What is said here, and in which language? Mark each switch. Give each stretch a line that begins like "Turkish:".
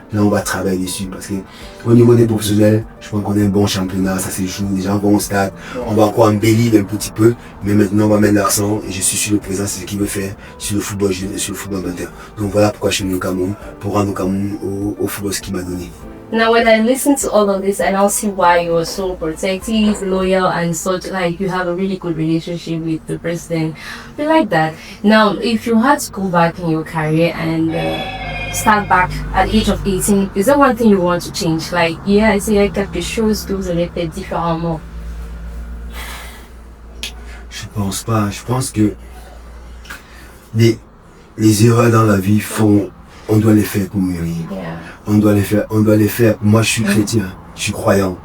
French: Là on va travailler dessus, parce que au niveau des professionnels, je pense qu'on a un bon championnat, ça se joue, les gens vont au stade, on va encore embellir un petit peu, mais maintenant on va mettre l'accent, et je suis sur le président, c'est ce qu'il veut faire sur le football jeune et sur le football amateur. Donc voilà pourquoi je suis venu au Cameroun, pour rendre au Cameroun au football ce qu'il m'a donné.
English: Now, when I listen to all of this, I now see why you are so protective, loyal, and such. Like you have a really good relationship with the president. We like that. Now, if you had to go back in your career and start back at the age of 18, is there one thing you want to change? Like, yeah, I say
French: quelque chose que vous allez faire différemment. Je pense pas. Je pense que les erreurs dans la vie on doit les faire pour mûrir. On doit les faire. Moi, je suis chrétien, je suis croyant.